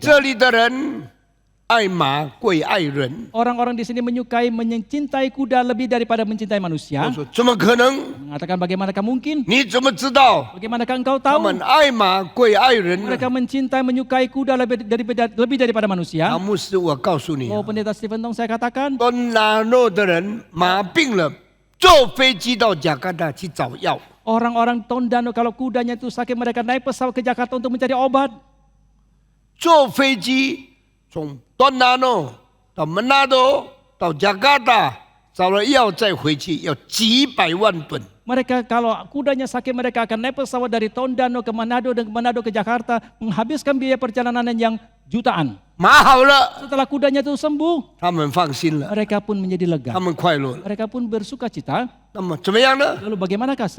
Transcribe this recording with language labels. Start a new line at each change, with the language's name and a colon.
Chinese: 这里的人爱马贵爱人。
Indonesian: Orang-orang di sini menyukai, mencintai kuda lebih daripada mencintai
Chinese: 我
Indonesian: manusia.
Chinese: 说怎么可能？
Indonesian: Mengatakan bagaimanakah mungkin?
Chinese: 你怎么知道？
Indonesian: Bagaimanakah engkau
Chinese: 他
Indonesian: tahu?
Chinese: 们爱马贵爱人呢？
Indonesian: Mereka mencintai, menyukai kuda lebih daripada
Chinese: 啊，
Indonesian: manusia.
Chinese: 牧师，我告诉你，
Indonesian: Oh, Pendeta Stephen Tong, saya katakan,
Chinese: 多拿诺的人马病了，坐飞机到雅加达去找药。
Indonesian: orang-orang Tondano kalau kudanya itu sakit, mereka naik pesawat ke Jakarta untuk mencari obat.
Chinese: 坐飞机从多拿诺到门纳多到雅加达找了药再回去，要几百万吨。
Indonesian: Mereka kalau kudanya sakit, mereka akan naik pesawat dari Tondano ke Manado dan Manado ke Jakarta, menghabiskan biaya perjalanan yang jutaan.
Chinese: 马好了，
Indonesian: Setelah kudanya itu sembuh,
Chinese: 他们放心了，
Indonesian: mereka pun menjadi lega.
Chinese: 他们快乐了。
Indonesian: Mereka pun bersuka cita.
Chinese: 那么怎么样呢？
Indonesian: Lalu bagaimanakah